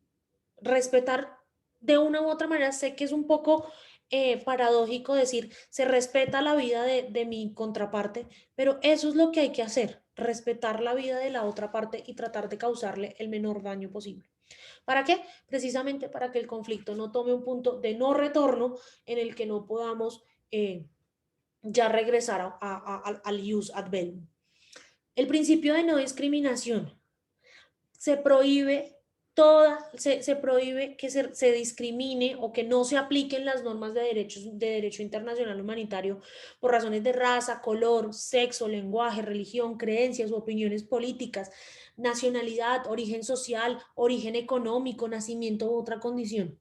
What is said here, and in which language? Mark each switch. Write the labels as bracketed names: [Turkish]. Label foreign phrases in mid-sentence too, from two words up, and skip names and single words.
[Spanish] Respetar de una u otra manera, sé que es un poco paradójico decir, se respeta la vida de mi contraparte, pero eso es lo que hay que hacer, respetar la vida de la otra parte y tratar de causarle el menor daño posible. ¿Para qué? Precisamente para que el conflicto no tome un punto de no retorno en el que no podamos ya regresar al [Latin] ius ad bellum. [Spanish] El principio de no discriminación. Se prohíbe se prohíbe que se discrimine o que no se apliquen las normas de derecho internacional humanitario por razones de raza, color, sexo, lenguaje, religión, creencias u opiniones políticas, nacionalidad, origen social, origen económico, nacimiento u otra condición.